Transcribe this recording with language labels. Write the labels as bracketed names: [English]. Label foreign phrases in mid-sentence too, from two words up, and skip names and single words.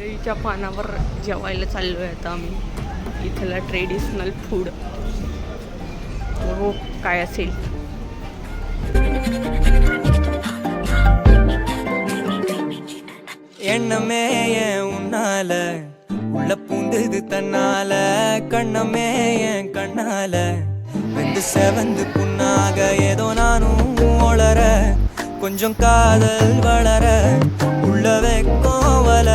[Marathi] आंब्याच्या पानावर जेवायला चाललो आहे आता आम्ही. इथला [English] traditional food [Marathi] हो काय असेल. [Tamil] எண்ணமே என் உன்னால உள்ள பூந்தது தன்னால கண்ணமே என் கண்ணால வெந்து செவந்து புண்ணாக ஏதோ நானும் ஒளர கொஞ்சம் காதல் வளர உள்ள வெக்கம் வளர.